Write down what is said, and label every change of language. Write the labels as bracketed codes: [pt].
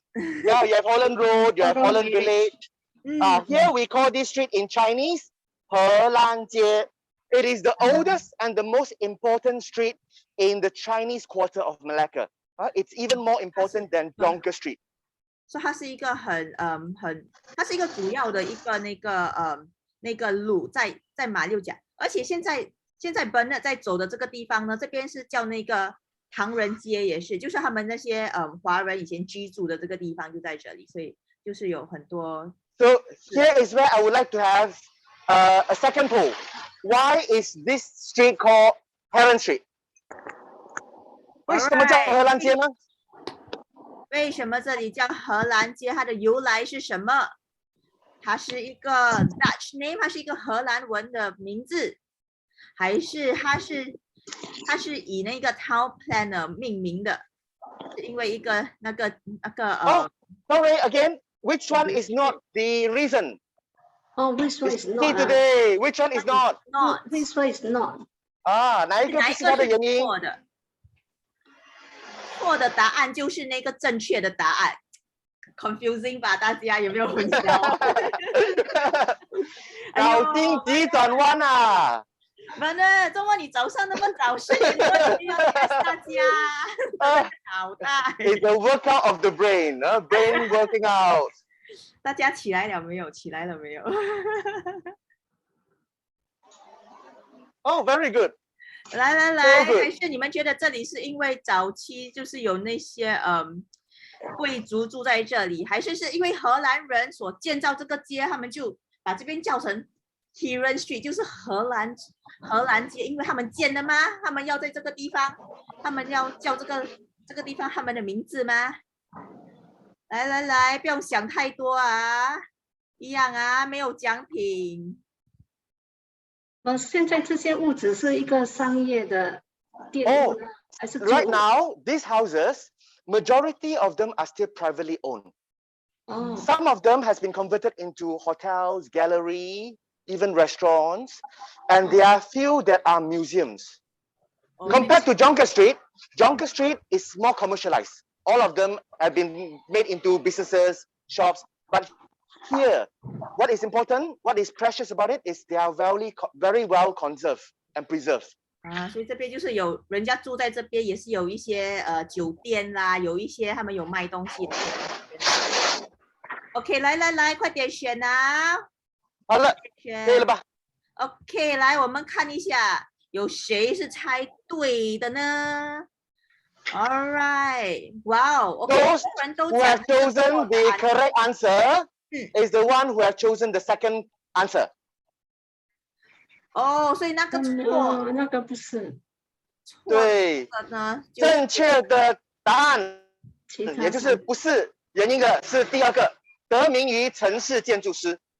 [en] Yeah, you have Holland Road, you have Holland Village. Here we call this street in Chinese 荷兰街. It is the oldest and the most important street in the Chinese quarter of Malacca. It's even more important than Jonker Street. [zh] So 它是一个它是一个主要的一个那个路在马六甲，而且现在 Bernard 在走的这个地方呢，这边是叫那个唐人街，也是就是他们那些华人以前居住的这个地方就在这里，所以就是有很多。 [en] So here is where I would like to have a second poll. Why is this street called Heron Street? [zh] 为什么叫荷兰街呢？为什么这里叫荷兰街？它的由来是什么？它是一个 Dutch name， 它是一个荷兰文的名字，还是它是以那个 town planner 命名的？是因为一个那个 [en] Sorry again. Which one is not the reason? Oh, which one is not? See today. Which one is not? Which one is not? [zh] 哪一个不是它的原因？错的答案就是那个正确的答案。Confusing 吧，大家有没有混淆？脑筋急转弯啊！不呢，周末你早上那么早10点多一定要 test 大家，脑袋。 [en] It's a workout of the brain, brain working out. [zh] 大家起来了没有？起来了没有？ [en] Oh, very good. [zh] 来，还是你们觉得这里是因为早期就是有那些贵族住在这里，还是因为荷兰人所建造这个街，他们就把这边叫成 Heron Street， 就是荷兰街，因为他们建的吗？他们要在这个地方，他们要叫这这个地方他们的名字吗？来，不用想太多啊，一样啊，没有奖品。现在这些物质是一个商业的店屋呢，还是 [en] Right now, these houses, majority of them are still privately owned. Some of them has been converted into hotels, gallery, even restaurants, and there are few that are museums. Compared to Jonker Street is more commercialized. All of them have been made into businesses, shops. But here, what is important, what is precious about it is they are very well conserved and preserved. [zh] 所以这边就是有人家住在这边，也是有一些酒店啦，有一些他们有卖东西的。 OK， 来，快点选啊！好了，可以了吧？OK， 来，我们看一下有谁是猜对的呢 ？ [en] All right， wow， Those who have chosen the correct answer is the one who have chosen the second answer. [zh] 所以那个错，那个不是。对，正确的答案，也就是不是原因的是第二个，得名于城市建筑师。